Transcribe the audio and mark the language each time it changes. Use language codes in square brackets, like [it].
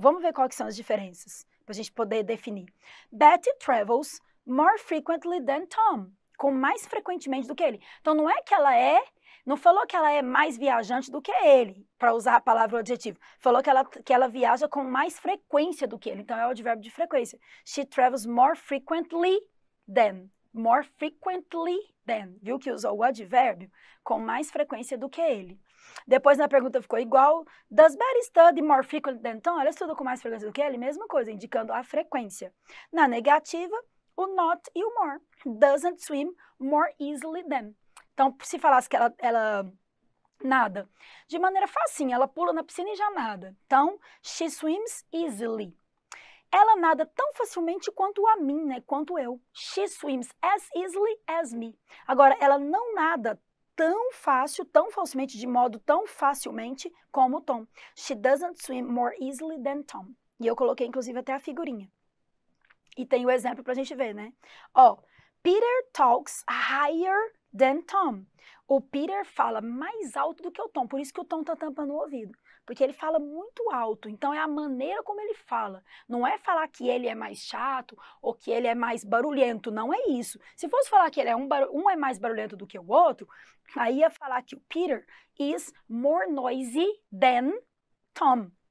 [pt] Vamos ver quais são as diferenças, para a gente poder definir. [en] Betty travels more frequently than Tom, [pt] com mais frequentemente do que ele. Então, não é que ela não falou que ela é mais viajante do que ele, para usar a palavra adjetivo. Falou que ela viaja com mais frequência do que ele. Então, é o advérbio de frequência. [en] She travels more frequently than. More frequently than. [pt] Viu que usou o advérbio com mais frequência do que ele. Depois na pergunta ficou igual. [en] Does Betty study more frequently than Tom? [pt] Ela estuda com mais frequência do que ele? Mesma coisa, indicando a frequência. Na negativa, o not e o more. [en] Doesn't swim more easily than. [pt] Então, se falasse que ela nada de maneira facinha, ela pula na piscina e já nada. Então, [en] she swims easily. [pt] Ela nada tão facilmente quanto a mim, né? Quanto eu. [en] She swims as easily as me. [pt] Agora, ela não nada tão fácil, tão facilmente, de modo tão facilmente como o Tom. [en] She doesn't swim more easily than Tom. [pt] E eu coloquei, inclusive, até a figurinha. E tem o exemplo pra gente ver, né? [en] Ó, Peter talks higher than Tom. [pt] O Peter fala mais alto do que o Tom, por isso que o Tom tá tampando o ouvido. Porque ele fala muito alto, então é a maneira como ele fala. Não é falar que ele é mais chato ou que ele é mais barulhento, não é isso. Se fosse falar que ele é um é mais barulhento do que o outro, aí ia falar que o [en] Peter is more noisy than Tom.